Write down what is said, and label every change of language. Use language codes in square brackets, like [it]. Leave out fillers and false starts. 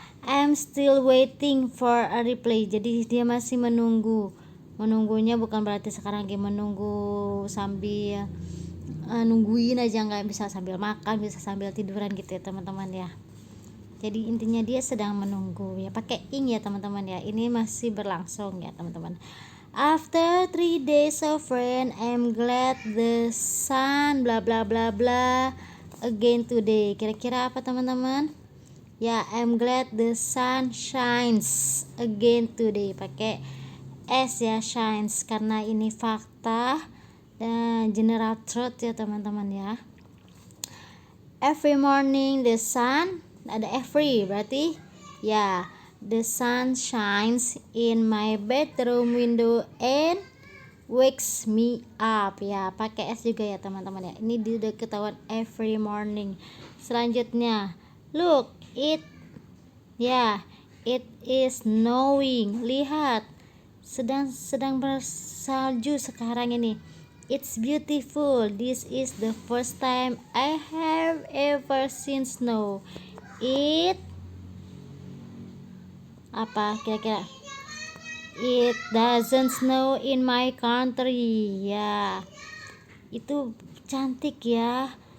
[en] I'm still waiting for a reply. [id] Jadi dia masih menunggu. Menunggunya bukan berarti sekarang lagi menunggu sambil nungguin aja, nggak bisa sambil makan, bisa sambil tiduran gitu ya teman-teman ya. Jadi intinya dia sedang menunggu ya, pakai ing ya teman-teman ya. Ini masih berlangsung ya teman-teman. [en] After 3 days of rain, I'm glad the sun bla bla bla bla again today. [id] Kira-kira apa teman-teman? [en] Ya, I'm glad the sun shines again today. [id] Pakai S ya, shines, karena ini fakta dan general truth ya teman-teman ya. [en] Every morning the sun, [id] ada every berarti ya, [en] the sun shines in my bedroom window and wakes me up ya, [id] pakai S juga ya teman-teman ya. Ini udah ketahuan every morning. Selanjutnya [en] look it ya, it is snowing. [id] Lihat, sedang bersalju sekarang ini. [en] It's beautiful. This is the first time I have ever seen snow. [id] It apa kira-kira? [en] It doesn't snow in my country. [id] Ya, itu cantik ya.